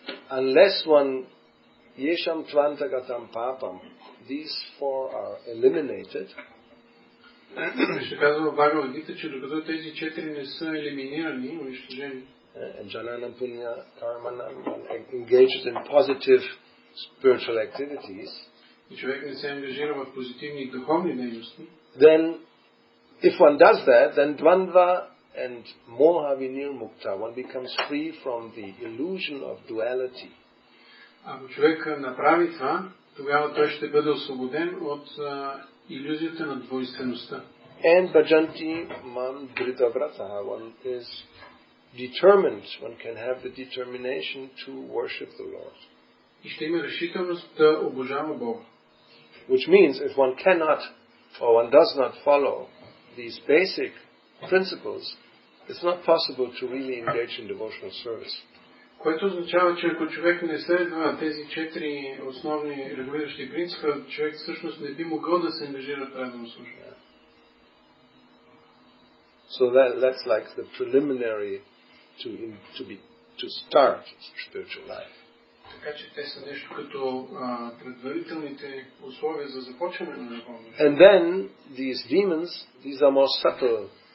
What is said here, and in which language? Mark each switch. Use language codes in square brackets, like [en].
[en] Unless one [sa] yesham tvantagatam papam, [en] these 4 are eliminated. [bg] Ще казва в Бхагавад Гита, че докато тези 4 не са елиминирани, унищожени. [en] And [sa] janana punya karmanam, [en] engaged in positive spiritual activities. [bg] И човек не се ангажира в позитивни и духовни дейности. [en] Then, if one does that, then dvandva and [sa] moha vinirmukta, [en] one becomes free from the illusion of duality. [bg] Ако човек направи това, тогава той ще бъде освободен от илюзията на двойствеността. [en] And [sa] bhajanti mam dhritavratah, [en] one is determined, one can have the determination to worship the Lord. [bg] И ще има решителност да обожава Бога. [en] Which means if one cannot or one does not follow these basic principles, it's not possible to really engage in devotional service. [bg] Което означава, че ако човек не следва тези 4 основни регулиращи принципа, човек всъщност не би могъл да се ангажира в правилно служение. [en] So that's like the preliminary to start spiritual life. [bg] Така че те са нещо като предварителните условия за започване на духовно. [en] And then these demons, these are more subtle.